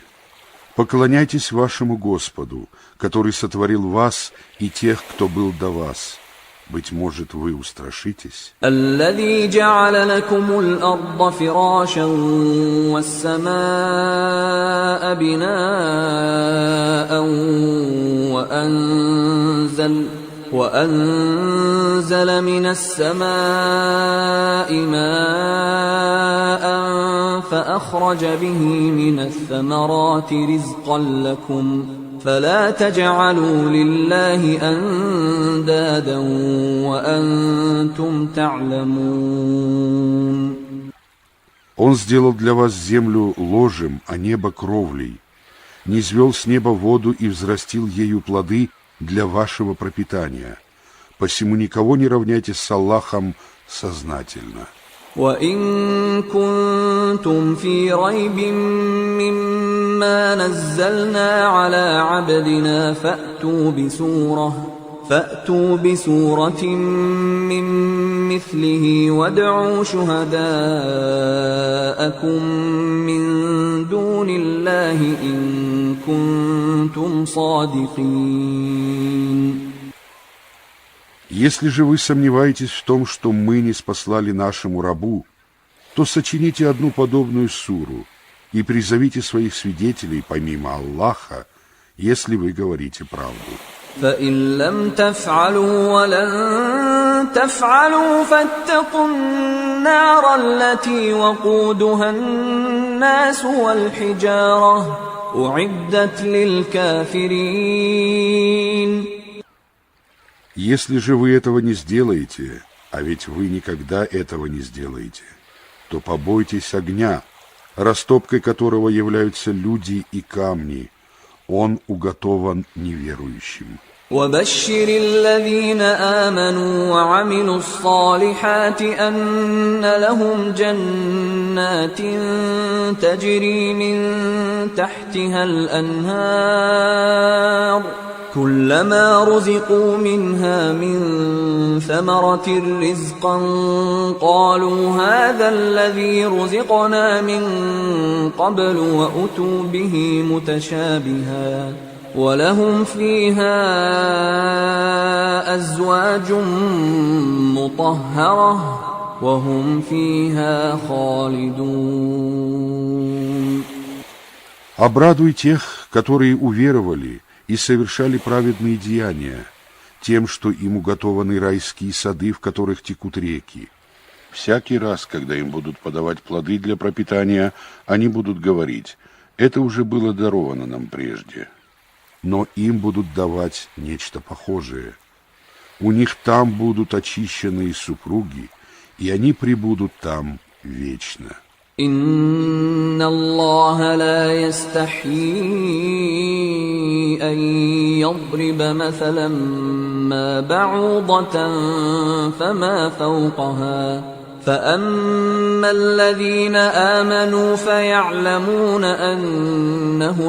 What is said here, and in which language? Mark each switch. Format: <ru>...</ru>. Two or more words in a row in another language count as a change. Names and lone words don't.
<ru>Поклоняйтесь вашему Господу, который сотворил вас и тех, кто был до вас. Быть может, вы устрашитесь?</ru> <ar>الذي جعل لكم الأرض فراشا والسماء بناء وأنزل من السماء ماء فأخرج به من الثمرات رزقا لكم فلا تجعلوا لله أندادا وأنتم تعلمون.</ar> <ru>Он сделал для вас землю ложем, а небо кровлей, низвел с неба воду и взрастил ею плоды для вашего пропитания. Посему никого не равняйте с Аллахом сознательно.</ru> <ar>وَإِن كُنتُمْ فِي رَيْبٍ مِّمَّا نَزَّلْنَا عَلَىٰ عَبْدِنَا فَأْتُوا بِسُورَةٍ مِّن مِّثْلِهِ وَادْعُوا شُهَدَاءَكُم مِّن دُونِ اللَّهِ إِن كُنتُمْ صَادِقِينَ.</ar> <ru>Если же вы сомневаетесь в том, что мы не спаслали нашему рабу, то сочините одну подобную суру и призовите своих свидетелей помимо Аллаха, если вы говорите правду.</ru> <ar>فَإِن لَّمْ تَفْعَلُوا وَلَن تَفْعَلُوا فَاتَّقُوا النَّارَ الَّتِي وَقُودُهَا النَّاسُ وَالْحِجَارَةُ أُعِدَّتْ لِلْكَافِرِينَ.</ar> <ru>Если же вы этого не сделаете, а ведь вы никогда этого не сделаете, то побойтесь огня, растопкой которого являются люди и камни. Он уготован неверующим.</ru> <ar>وَبَشِّرِ الَّذِينَ آمَنُوا وَعَمِلُوا الصَّالِحَاتِ أَنَّ لَهُمْ جَنَّاتٍ تَجْرِي مِن تَحْتِهَا الْأَنْهَارُ كُلَّمَا رُزِقُوا مِنْهَا مِن ثَمَرَةٍ رِّزْقًا قَالُوا هَٰذَا الَّذِي رُزِقْنَا مِن قَبْلُ وَأُتُوا بِهِ مُتَشَابِهًا وَلَهُمْ فِيهَا أَزْوَاجٌ مُّطَهَّرَةٌ وَهُمْ فِيهَا خَالِدُونَ.</ar> <ru>Обрадуй тех, которые уверовали и совершали праведные деяния, тем, что им уготованы райские сады, в которых текут реки. Всякий раз, когда им будут подавать плоды для пропитания, они будут говорить: «Это уже было даровано нам прежде». Но им будут давать нечто похожее. У них там будут очищенные супруги, и они пребудут там вечно.</ru> <ar>إِنَّ اللَّهَ لَا يَسْتَحْيِي أَن يَضْرِبَ مَثَلًا مَّا بَعُوضَةً فَمَا فَوْقَهَا فَأَمَّا الَّذِينَ آمَنُوا فَيَعْلَمُونَ أَنَّهُ</ar>